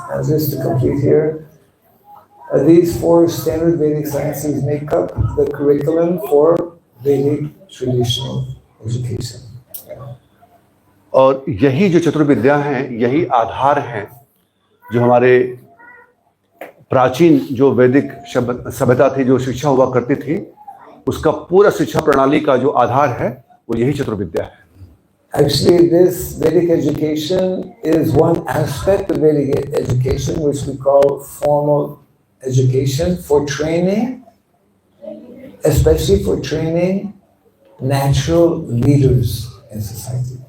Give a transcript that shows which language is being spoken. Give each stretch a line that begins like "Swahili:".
English: And just to complete here, these four standard Vedic sciences make up the curriculum for Vedic traditional education.
Hindi: और यही जो चतुर्विद्या हैं यही आधार हैं जो हमारे प्राचीन जो वैदिक सभ्यता थी, जो शिक्षा हुआ करती थी, उसका पूरा शिक्षा प्रणाली का जो आधार है वो यही चतुर्विद्या है।
English: Actually, this Vedic education is one aspect of Vedic education, which we call formal education for training, especially for training natural leaders in society.